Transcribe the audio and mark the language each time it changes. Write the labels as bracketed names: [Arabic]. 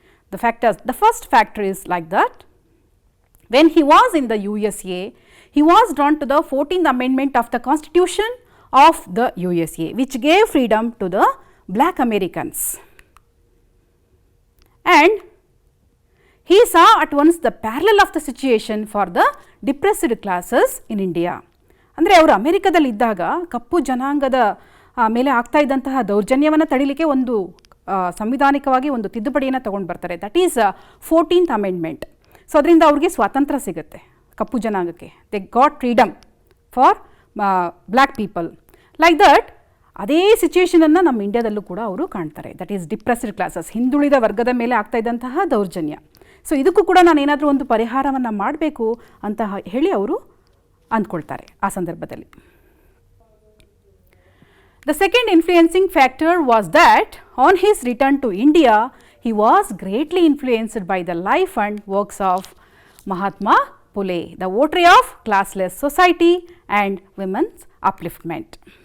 [English] The first factor is like that. When he was in the USA, he was drawn to the 14th Amendment of the Constitution of the USA, which gave freedom to the black Americans. And he saw at once the parallel of the situation for the depressed classes in India. [Kannada] ಅಂದರೆ ಅವರು ಅಮೆರಿಕದಲ್ಲಿ ಇದ್ದಾಗ ಕಪ್ಪು ಜನಾಂಗದ ಮೇಲೆ ಆಗ್ತಾ ಇದ್ದಂತಹ ದೌರ್ಜನ್ಯವನ್ನು ತಡಿಲಿಕ್ಕೆ ಒಂದು ಸಂವಿಧಾನಿಕವಾಗಿ ಒಂದು ತಿದ್ದುಪಡಿಯನ್ನು ತಗೊಂಡು ಬರ್ತಾರೆ. [English] That is 14th amendment. [Kannada] So ಅದರಿಂದ ಅವ್ರಿಗೆ ಸ್ವಾತಂತ್ರ್ಯ ಸಿಗುತ್ತೆ ಕಪ್ಪು ಜನಾಂಗಕ್ಕೆ. [English] They got freedom for black people. Like that [Kannada] ಅದೇ ಸಿಚುಯೇಷನನ್ನು ನಮ್ಮ ಇಂಡಿಯಾದಲ್ಲೂ ಕೂಡ ಅವರು ಕಾಣ್ತಾರೆ. [English] that is depressed classes, [Kannada] ಹಿಂದುಳಿದ ವರ್ಗದ ಮೇಲೆ ಆಗ್ತಾ ಇದ್ದಂತಹ ದೌರ್ಜನ್ಯ. ಸೊ ಇದಕ್ಕೂ ಕೂಡ ನಾನು ಏನಾದರೂ ಒಂದು ಪರಿಹಾರವನ್ನು ಮಾಡಬೇಕು ಅಂತ ಹೇಳಿ ಅವರು ಅಂದ್ಕೊಳ್ತಾರೆ ಆ ಸಂದರ್ಭದಲ್ಲಿ. [English] The second influencing factor was that on his return to India, he was greatly influenced by the life and works of Mahatma Phule, the votary of classless society and women's upliftment.